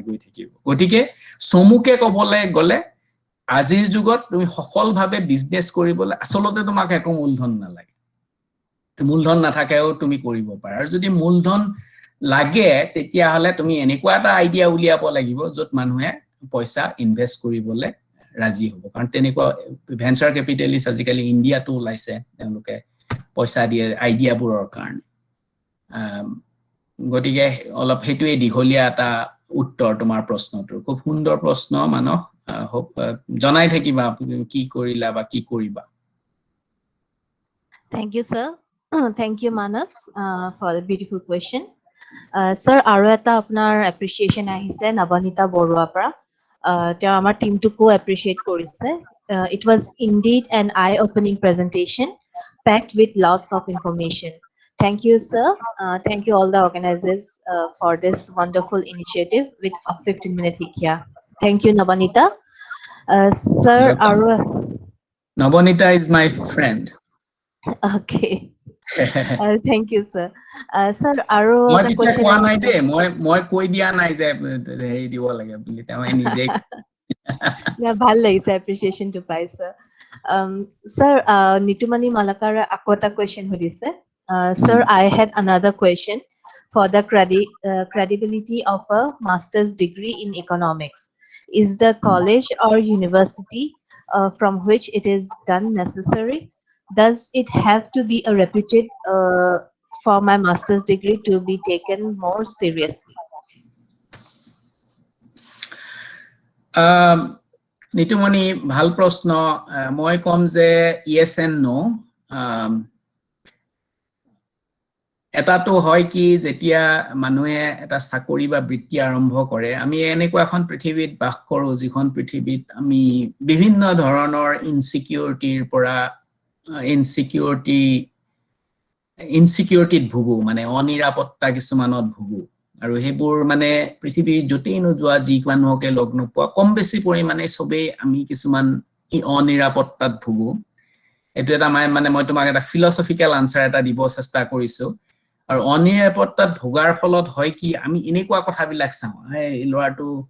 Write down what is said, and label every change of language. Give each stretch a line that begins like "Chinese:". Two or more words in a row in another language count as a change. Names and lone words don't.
Assamese: গৈ থাকিব গতিকে সমুকে কবলে গলে আজিৰ যুগত তুমি সফলভাৱে বিজনেস কৰিবলৈ আসলতে তোমাক একো মূলধন নালাগে মূলধন নাথাকেও তুমি কৰিব পাৰা আৰু যদি মূলধন লাগে তেতিয়া হলে তুমি এনেকুৱা এটা আইডিয়া উলিয়াব লাগিব যত মানুহে পইচা ইনভেস্ট কৰিবলৈ ৰাজি হ'ব কাৰণ তেনেকুৱা
English: venture capitalist
Assamese: আজিকালি ইন্ডিয়াটো ওলাইছে তেওঁলোকে পইচা দিয়ে আইডিয়াবোৰৰ কাৰণে গতিকে অলপ হেতুৱে দীঘলীয়া এটা উত্তৰ তোমাৰ প্ৰশ্নটোৰ খুব সুন্দৰ প্ৰশ্ন মানস জনাই থাকিবা কি কৰিলা বা কি কৰিবা
English: Thank you, sir. Thank you, Manas, for the beautiful question. Sir,
Assamese: আৰু এটা আপোনাৰ appreciation আহিছে নবনীতা বৰুৱাৰ পৰা তেওঁ আমাৰ টিমটোকো appreciate কৰিছে
English: it was indeed an eye-opening presentation packed with lots of information. Thank you, sir. Thank you all the organizers for this wonderful initiative with 15-minute Hikya. Thank you, Nabonita. Sir, Nabonita is my friend. Okay. Thank you, sir. Sir,
Assamese: আৰু এটা question কোৱা নাই দে মই কৈ দিয়া নাই যে হেৰি দিব লাগে বুলি মই নিজে ভাল লাগিছে
English: appreciation to
Assamese: পাই sir. Sir, নিতুমণি মালাকাৰে আকৌ এটা question সুধিছে.
English: Sir, I had another question for the credibility of a master's degree in economics. Is the college or university from which it is done necessary? Does it have to be a reputed for my master's degree to be taken more seriously?
Assamese: নিতুমণি ভাল প্ৰশ্ন মই কম যে
English: yes and no
Assamese: এটাটো হয় কি যেতিয়া মানুহে এটা চাকৰি বা বৃত্তি আৰম্ভ কৰে আমি এনেকুৱা এখন পৃথিৱীত বাস কৰো যিখন পৃথিৱীত আমি বিভিন্ন ধৰণৰ ইনসিকিউৰিটিৰ পৰা ইনসিকিউৰিটিত ভুগো মানে অনিৰাপত্তা কিছুমানত ভুগো আৰু হেবোৰ মানে পৃথিৱীৰ যতেই নোযোৱা যি মানুহকে লগ নোপোৱা কম বেছি পৰিমাণে সবে আমি কিছুমান অনিৰাপত্তাত ভুগো এটো এটা মানে মই তোমাক এটা
English: philosophical answer
Assamese: এটা দিব চেষ্টা কৰিছো আৰু অনিৰাপত্তাত ভোগাৰ ফলত হয় কি আমি এনেকুৱা কথাবিলাক চাওঁ এই লৰাটো